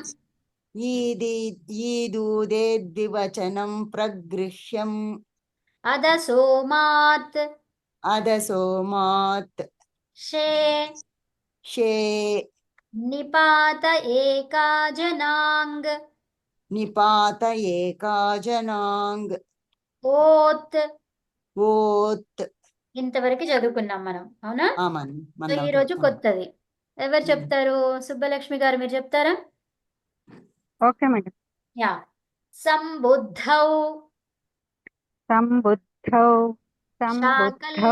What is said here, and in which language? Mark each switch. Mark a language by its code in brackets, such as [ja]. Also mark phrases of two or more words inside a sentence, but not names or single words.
[sa] ईदूदे द्विवचनं प्रगृह्यम् अदसोमात् अदसोमात् शे शे निपात एका जनाङ् निपात एका जनाङ् ఓత్ ఓత్ [te] ఇంతవరకు చదువుకున్నాం మనం అవునా ఆమన్ సో ఈ రోజు కొత్తది ఎవరు చెప్తారు సుబ్బలక్ష్మి గారు మీరు చెప్తారా [en] Okay madam. [sa] యా సంబుద్ధౌ సంబుద్ధౌ సంబుద్ధౌ